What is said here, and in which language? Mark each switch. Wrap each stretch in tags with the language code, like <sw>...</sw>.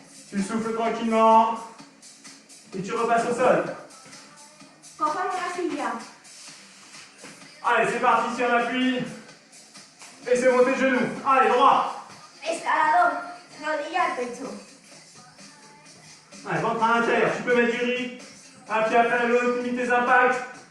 <fr>Tu souffles tranquillement. Et tu repasses au sol.</fr> <es>Cojo una silla.</es> <fr>Allez, c'est parti, si on appuie. Et c'est monté genou. Allez, droit.</fr> <es>Escalador, rodilla al pecho.</es> <fr>Allez, ventre à l'intérieur. Tu peux mettre du rythme. Un pied après l'autre, limite tes impacts.</fr>